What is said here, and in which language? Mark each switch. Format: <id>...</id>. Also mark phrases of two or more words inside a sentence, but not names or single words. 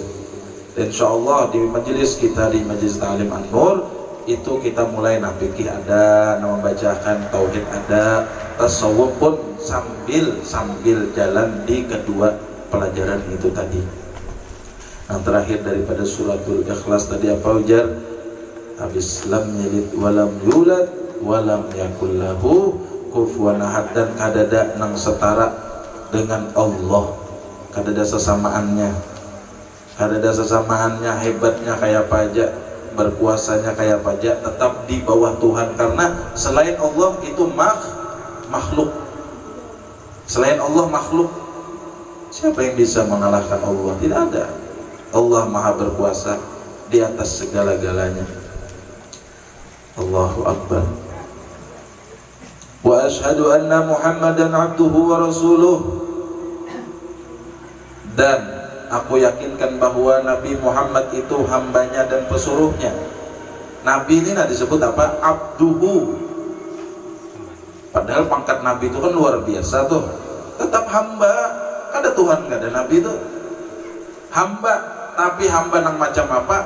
<id>Dan insyaallah di majelis kita, di majelis Ta'lim An-Nur itu kita mulai fikih ada, membacakan tauhid ada, tasawuf pun sambil jalan di kedua pelajaran itu tadi. Yang terakhir daripada suratul Ikhlas tadi apa ujar?</id> <ar>Habis لم يلد ولم يولد ولم يكن له كفوا أحد,</ar> <bjn>dan kadada nang setara dengan Allah, kadada sesamaannya,</bjn> <id>hebatnya kayak apa aja, berkuasanya kayak apa aja, tetap di bawah Tuhan. Karena selain Allah itu makhluk, selain Allah makhluk. Siapa yang bisa mengalahkan Allah? Tidak ada. Allah maha berkuasa di atas segala-galanya.</id> <ar>الله أكبر. وأشهد أن محمدا عبده ورسوله.</ar> <id>Dan aku yakinkan bahwa Nabi Muhammad itu hambanya dan pesuruhnya. Nabi ini disebut apa? Abduhu. Padahal pangkat Nabi itu kan luar biasa tuh. Tetap hamba. Ada Tuhan nggak ada Nabi itu. Hamba, tapi hamba nang macam apa?</id>